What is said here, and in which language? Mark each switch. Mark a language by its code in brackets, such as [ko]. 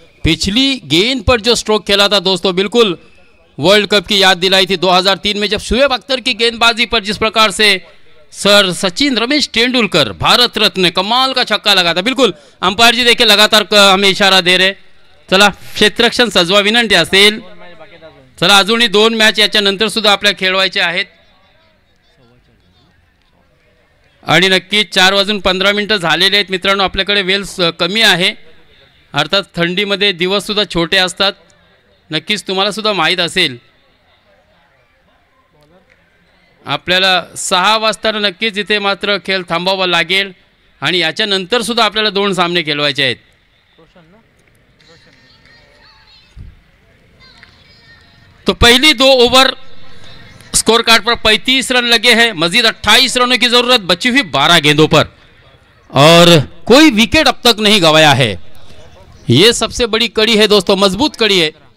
[hi] पिछली गेंद पर जो स्ट्रोक खेला था दोस्तों, बिल्कुल वर्ल्ड कप की याद दिलाई थी 2003 में, जब शुएब अख्तर की गेंदबाजी पर जिस प्रकार से सर सचिन रमेश तेंदुलकर भारत रत्न कमाल का छक्का लगा था। बिल्कुल अंपायर जी देखिए लगातार हमें इशारा दे रहे, [mr] चला क्षेत्ररक्षण सजवा विनंती असेल। चला अजूनही 2 मॅच याच्यानंतर सुद्धा आपल्याला खेळवायचे आहेत आणि नक्कीच 4:15 झालेले आहेत मित्रांनो। आपल्याकडे वेळ कमी आहे, अर्थात थंडीमध्ये दिवस सुद्धा छोटे असतात, नक्कीच तुम्हाला सुद्धा माहीत असेल। आपल्याला 6 वाजता नक्कीच इथे मात्र खेळ थांबवावा लागेल आणि याच्यानंतर सुद्धा आपल्याला 2 सामने खेळवायचे आहेत। [hi] तो पहली 2 ओवर स्कोर कार्ड पर 35 रन लगे हैं, मजीद 28 रनों की जरूरत, बची हुई 12 गेंदों पर और कोई विकेट अब तक नहीं गंवाया है। ये सबसे बड़ी कड़ी है दोस्तों, मजबूत कड़ी है।